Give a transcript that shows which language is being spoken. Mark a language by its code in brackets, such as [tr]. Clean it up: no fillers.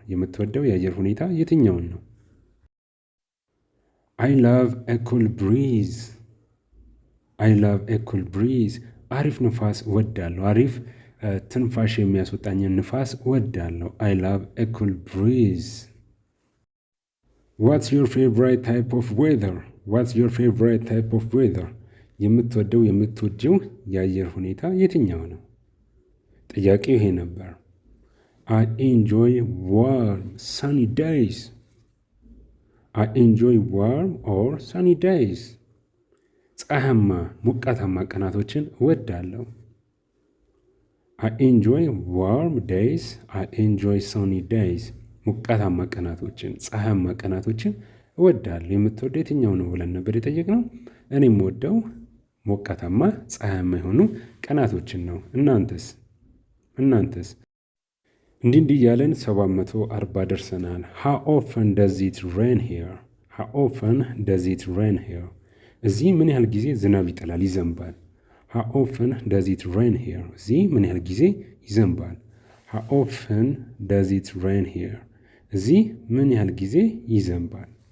[am] የምትወደው የአየር ሁኔታ የትኛውን ነው? [en] I love a cool breeze. I love a cool breeze. [am] አሪፍ ንፋስ እወዳለሁ። አሪፍ ትንፋሽ የሚያስወጣኝን ንፋስ እወዳለሁ። [en] I love a cool breeze. What's your favorite type of weather? What's your favorite type of weather? [am] የምትወጂው የአየር ሁኔታ የትኛው ነው? ጥያቄው ይሄ ነበር። [en] I enjoy warm sunny days. I enjoy warm or sunny days. [am] ፀሐያማ ሞቃታማ ቀናቶችን እወዳለሁ። [en] I enjoy warm days. I enjoy sunny days. [am] ሞቃታማ ቀናቶችን ፀሐያማ ቀናቶችን እወዳለሁ። የምትወደው የትኛው ነው ብለን ነበር የጠየቅነው። እኔ የምወደው ሞቃታማ ፀሐያማ የሆኑ ቀናቶችን ነው። እናንተስ? እንዲህ እያለን 740 ደርሰናል። [en] How often does it rain here? How often does it rain here? [am] እዚህ ምን ያህል ጊዜ ዝናብ ይጥላል ይዘንባል? [en] How often does it rain here? [am] እዚህ ምን ያህል ጊዜ ይዘንባል? [en] How often does it rain here? [am] እዚህ ምን ያህል ጊዜ ይዘንባል?